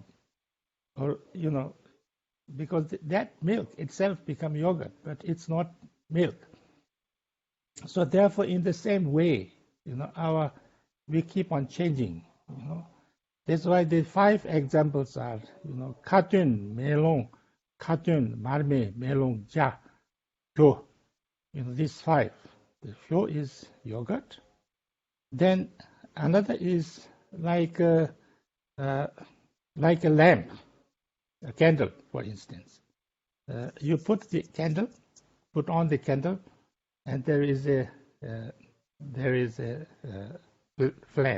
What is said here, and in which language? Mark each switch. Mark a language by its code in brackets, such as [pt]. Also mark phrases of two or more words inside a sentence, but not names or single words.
[en] Or, because that milk itself became yogurt, but it's not milk. So therefore, in the same way, we keep on changing. That's why the 5 examples are, [bo] katun, melong, katun, marme, melong, ja, pyo. [en] These 5. The pyo is yogurt. Then another is like a lamp, a candle, for instance. You put on the candle, and there is a flame.